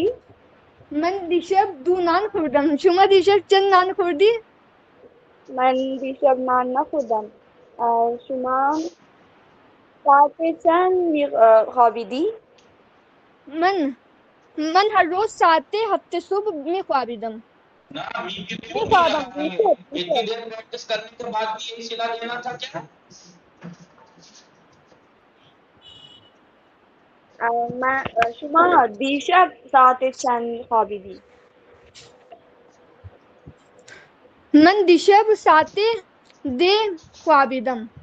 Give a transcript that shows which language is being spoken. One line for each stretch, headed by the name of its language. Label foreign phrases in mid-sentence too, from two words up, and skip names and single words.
Persian: من دیشب 2 نان خوردم. شما دیشب چند نان خوردی؟ من دیشب نان نخوردم. شما ساعت چند خوابیدی؟ من هر روز ساعت 7 صبح می خوابیدم.
Urdu: اتنی دیر پریکٹس کرنے کے بعد بھی یہی صلہ دینا تھا کیا؟
Persian: شما دیشب ساعت چند خوابیدی؟ من دیشب ساعت 10 خوابیدم.